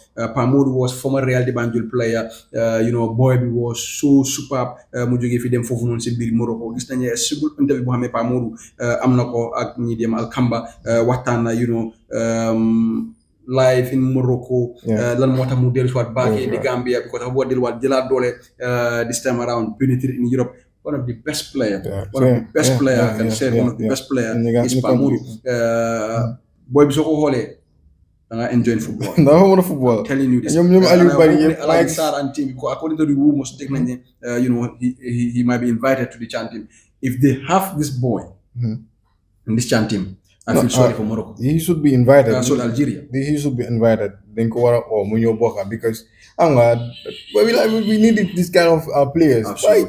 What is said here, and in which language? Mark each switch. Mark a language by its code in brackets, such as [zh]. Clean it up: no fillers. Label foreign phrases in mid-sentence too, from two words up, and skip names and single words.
[en] Pamodu was former Real de Banjul player. Boy bi was so superb. [wo] Mu jógee fi dem foofu noonu si biir Morocco. Gis nañu sigul interview boo xam ne Pamodu am na ko ak ñi dem Alkamba waxtaan na [en] live in Morocco. [wo] Lan moo tax mu dellusiwaat [en] back in the Gambia because [wo] dafa bëgg a delluwaat jëlaat doole [en] this time around penetrate in Europe. One of the best player. One of the best player. I can say one of the best player is Pamodu. [wo] Boy, bi soo ko xoolee da nga [en] enjoy football. [wo] Dafa mën a football. [en] I'm telling you this. [wo] ñoom Aliou Bari yëpp [en] like Sarr and team according to the rumors take [wo] nañ ne [en] he might be invited to the CHAN team. If they have this boy in this CHAN team, I feel sorry for Morocco. He should be invited. Sorry, Algeria. He should be invited. Then go or Munyo Boka because we need this kind of players. Absolutely.